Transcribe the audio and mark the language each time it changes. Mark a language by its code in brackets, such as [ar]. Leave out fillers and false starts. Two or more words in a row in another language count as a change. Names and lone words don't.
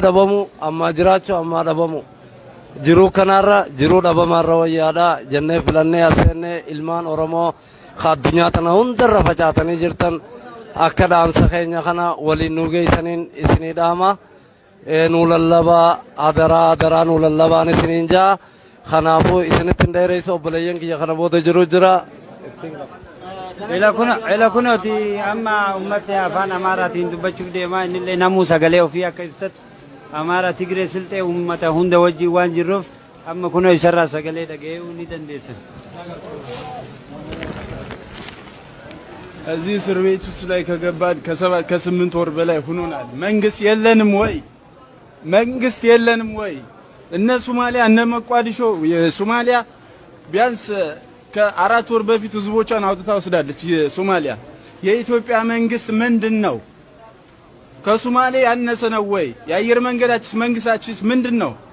[om] dhabamu amma jiraachuu amma dhabamu jiruu kanarra jiruu dhabamaarra wayyaadha jennee filannee aseennee ilmaan oromoo addunyaa tana hundarra facaatanii jirtan akka dhaamsa keenya kana waliin nu geessaniin isinii dhaama nu lallabaa adaraa nu lallabaan isiniin jaa kanaafuu isinitti hin dheereysu obboleeyyan kiyya kana booda jiru jira ila kunooti amma ummati afaan amaaraatiin dubbachuuf deemaa innillee namuu sagalee ofii akka ibsatu amaara tigree silxee ummata hunda wajjin waan jirruuf amma kunoo isarraa sagalee dhaga'uu ni dandeessan [am] እዚህ እስር ቤት ውስጥ ላይ ከገባን ከ8 ወር በላይ ሆኖናል መንግስት የለንም ወይ እነ ሶማሊያ እነ መቋዲሾ የሶማሊያ ቢያንስ ከ4 ወር በፊት ህዝቦቿን አውጥታ ወስዳለች የሶማሊያ የኢትዮጵያ መንግስት ምንድነው ከሶማሊያ ያነሰ ነው ወይ የአየር መንገዳችስ መንግስታችስ ምንድነው